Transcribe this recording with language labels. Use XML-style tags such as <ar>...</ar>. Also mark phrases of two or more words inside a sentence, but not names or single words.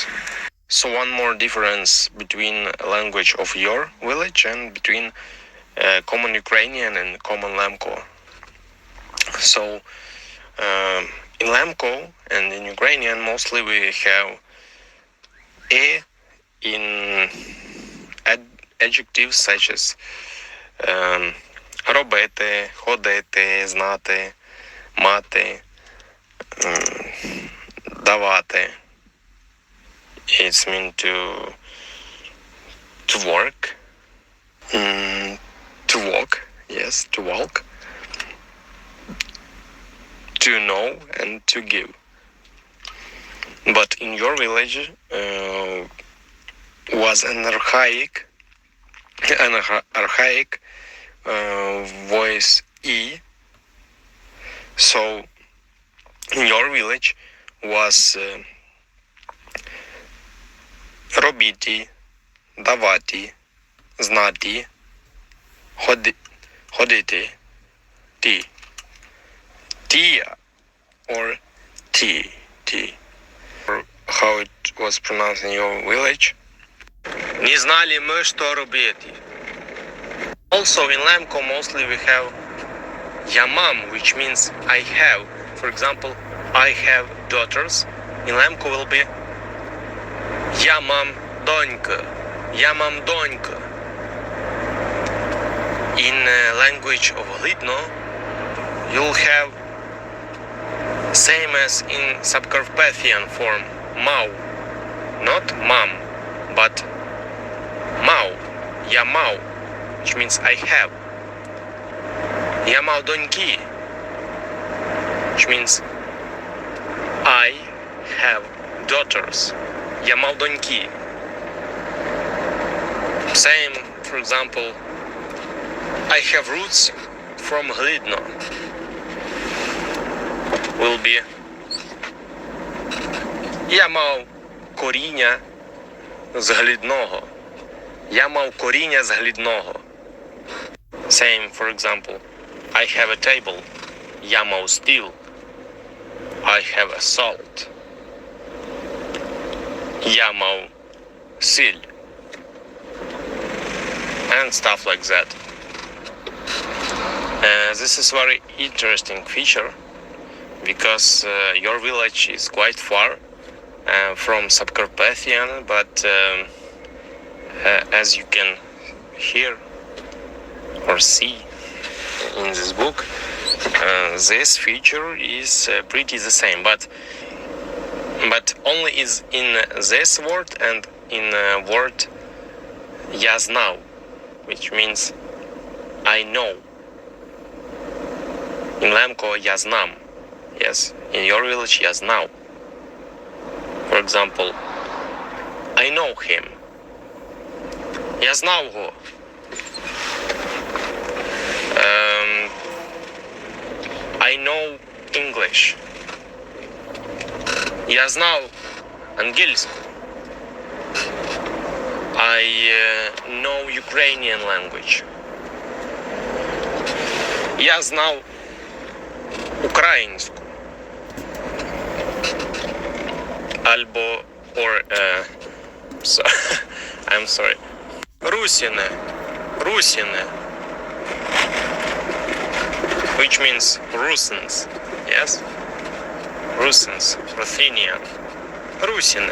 <en>So one more difference between language of your village and between common Ukrainian and common Lemko. So in Lemko and in Ukrainian mostly we have a in adjectives such as</en> <uk>робити, ходити, знати, мати, давати.</uk> <en>It's mean to work, to walk, yes, to walk, to know and to give. But in your village was an archaic voice E. So in your village was</en> <uk>робити, давати, знати, ходити, ті.</uk> <en>Tia or T. Or how it was pronounced in your village.</en> <uk>Не знали мы, что робити.</uk> <en>Also in Lemko mostly we have</en> <uk>я мам,</uk> <en>which means I have. For example, I have daughters. In Lemko will be</en> <uk>я мам донька. Я мам донька.</uk> <en>In language of Хлідно, you'll have same as in Subcarpathian form, мав. Not mom, but мав.</en> <uk>Я мав,</uk> <en>which means I have.</en> <uk>Я мав доньки.</uk> <en>which means I have daughters.</en> <uk>Я мав доньки.</uk> <en>Same, for example, I have roots from Хлідно. Will be</en> <uk>я мав коріння з Хлідного. Я мав коріння з Хлідного.</uk> <en>Same, for example, I have a table.</en> <uk>Я мав стіл.</uk> <en>I have a salt.</en> <uk>Я мав сіль.</uk> <en>And stuff like that. This is very interesting feature because your village is quite far from Subcarpathian, but as you can hear or see in this book, this feature is pretty the same, but only is in this word and in word</en> <uk>я знав,</uk> <en>which means I know. In Lemko</en> <uk>я знам.</uk> <en>Yes, in your village</en> <uk>я знав.</uk> <en>For example, I know him.</en> <uk>Я знав його.</uk> <en>I know English.</en> <uk>Я знав англійську.</uk> <en>I know Ukrainian language.</en> <uk>Я знав українську. Альбо,</uk> <en>or, so, I'm sorry. Rusyn. Which means Rusyns, yes? Rusyns, Ruthenian. Rusyn.</en>